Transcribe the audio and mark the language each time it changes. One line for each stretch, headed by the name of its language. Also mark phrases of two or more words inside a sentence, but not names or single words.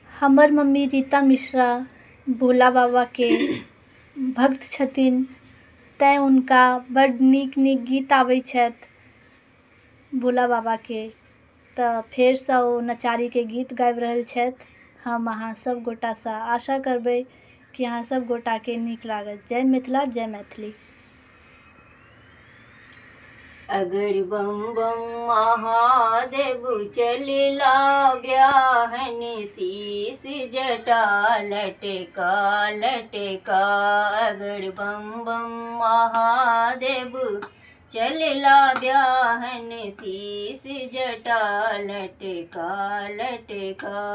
Maithili: हमर मम्मी रीता मिश्रा भोला बाबा के भक्त छथिन, तैँ हुनका बड्ड नीक नीक गीत आबै छथि भोला बाबाके। तऽ फेरसँ ओ नचारीके गीत गाबि रहल छथि। हम अहाँ सभ गोटासँ आशा करबै कि अहाँ सभ गोटाके नीक लागत। जय मिथिला, जय मैथिली। अगर बम बम महादेव चलिला ब्याहन, शीस जटा लटका लटका। अगर बम बम महादेव चलिला ब्याहन, शीस जटा लटका लटका।